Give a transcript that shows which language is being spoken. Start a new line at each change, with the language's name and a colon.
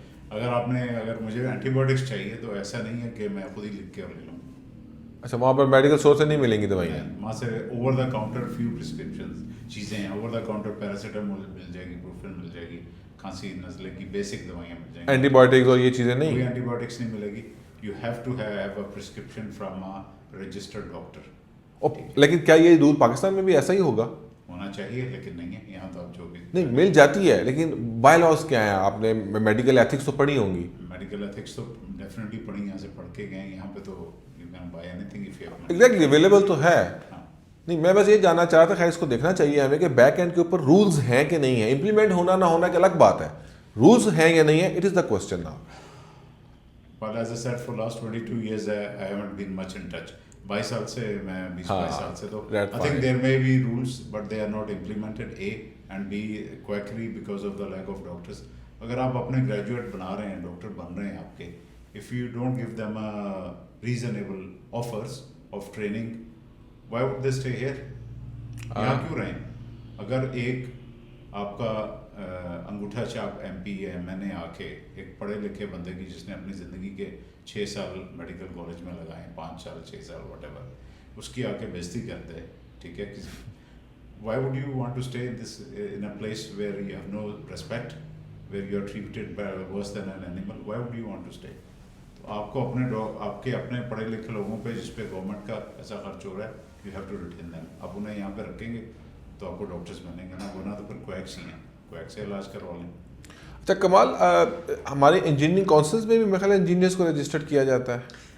Urdu: اگر مجھے anti biotics چاہیے تو ایسا نہیں ہے کہ میں خود ہی لکھ کے اور لے لوں. اچھا, وہاں پر میڈیکل اسٹور سے نہیں ملیں گی دوائیاں؟ وہاں سے over the counter few prescription چیزیں ہیں. اوور دا کاؤنٹر پیراسیٹامول مل جائے گی, بروفن مل جائے گی, کھانسی نزلے کی بیسک دوائیاں مل جائیں گی. اینٹی بایوٹکس اور یہ چیزیں نہیں؟ کوئی اینٹی بایوٹکس نہیں ملے گی.
English: You have to have a prescription from a registered doctor.
Urdu: لیکن کیا یہ رول پاکستان میں بھی ایسا ہی ہوگا؟ ہونا چاہیے, لیکن نہیں ہے یہاں. تو آپ جو بھی نہیں, مل جاتی ہے, لیکن بائی لاز کیا ہیں؟ آپ نے میڈیکل ایتھکس تو پڑھی ہوں گی. میڈیکل ایتھکس تو ڈیفینیٹلی پڑھی, یہاں سے پڑھ کے گئے. یہاں پہ تو
English: you can buy anything if you have money.
Urdu: Exactly available تو ہے. نہیں, میں بس یہ جاننا چاہ رہا تھا, خیر اس کو دیکھنا چاہیے ہمیں کہ بیک اینڈ کے اوپر رولز ہیں کہ نہیں ہیں. امپلیمنٹ ہونا نہ ہونا ایک الگ بات ہے, رولز ہیں یا نہیں ہیں,
English: It is the question now. But as I said, for last 22 years I haven't been much in touch.
Urdu: 22 سال سے میں 22 سال سے تو
English: I think there may be rules but they are not implemented, A, and B, quackery because of the lack of doctors.
Urdu: اگر آپ اپنے graduate بنا رہے ہیں, ڈاکٹر بن رہے ہیں آپ کے,
English: if you don't give them reasonable offers of training, why would they stay here?
Urdu: یہاں کیوں رہیں؟ اگر ایک آپ کا انگوٹھا چاپ ایم پی یا ایم این اے آ کے ایک پڑھے لکھے بندے کی, جس نے اپنی زندگی کے 6 سال میڈیکل کالج میں لگائے, 5 سال 6 سال واٹ ایور, اس کی آ کے بےزتی کرتے ہیں.
English: ٹھیک ہے, why would you want to stay in a place where you have no respect where you are treated worse than an animal, why would you want to stay?
Urdu: تو آپ کو آپ کے اپنے پڑھے لکھے لوگوں پہ جس پہ گورنمنٹ کا ایسا خرچ ہو رہا ہے,
English: you have to retain them.
Urdu: آپ انہیں یہاں پہ رکھیں گے تو آپ کو ڈاکٹرز بنیں گے نا, ورنہ تو پھر کویکس ہی ہیں, کویکس سے علاج کروا لیں. اچھا کمال, ہمارے انجینئرنگ کونسلز میں بھی میرے خیال ہے انجینئرس کو رجسٹرڈ کیا جاتا ہے.